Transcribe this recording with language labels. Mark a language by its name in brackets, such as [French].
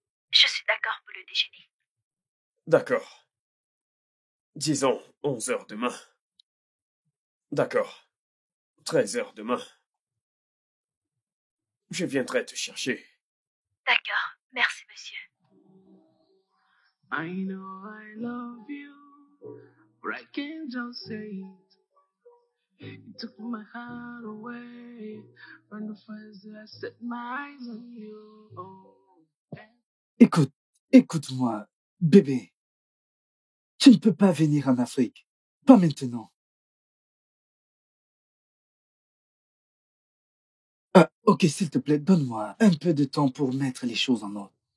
[French] Je suis d'accord pour le déjeuner. D'accord. Disons 11 heures demain. D'accord. 13 heures demain. Je viendrai te chercher. D'accord, merci, monsieur. [English] I know I love you, but I can't just say it. You took my heart away from the first day I set my eyes on you. Oh. [French] Écoute-moi, bébé. Tu ne peux pas venir en Afrique. Pas maintenant. Ah, ok, s'il te plaît, donne-moi un peu de temps pour mettre les choses en ordre.